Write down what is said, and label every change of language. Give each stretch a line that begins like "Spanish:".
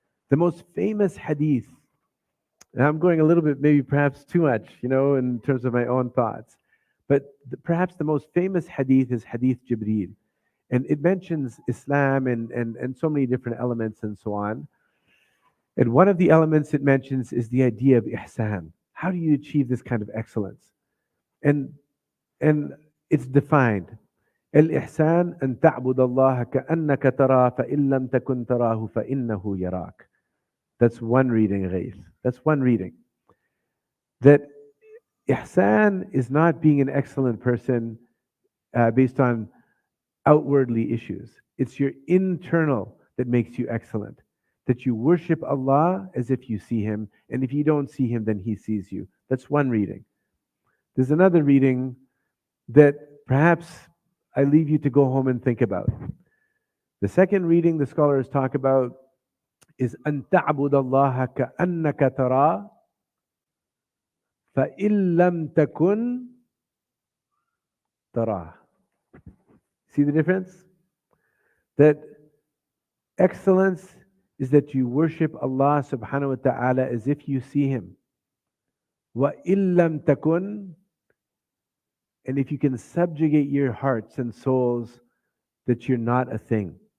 English: The most famous hadith, and I'm going a little bit, maybe perhaps too much, in terms of my own thoughts, but perhaps the most famous hadith is Hadith Jibreel. And it mentions Islam and so many different elements and so on. And one of the elements it mentions is the idea of ihsan. How do you achieve this kind of excellence? And and it's defined.
Arabic: الإحسان أن تعبد الله كأنك تراه فإن لم تكن تراه فإنه يراك.
English: That's one reading, Ghaith. That's one reading. That ihsan is not being an excellent person based on outwardly issues. It's your internal that makes you excellent. That you worship Allah as if you see Him, and if you don't see Him, then He sees you. That's one reading. There's another reading that perhaps I leave you to go home and think about. The second reading the scholars talk about is
Arabic: أن تعبد الله كأنك تراه فإن لم تكن تراه.
English: See the difference? That excellence is that you worship Allah subhanahu wa ta'ala as if you see Him.
Arabic: وَإِن لَمْ تَكُنْ,
English: and if you can subjugate your hearts and souls that you're not a thing.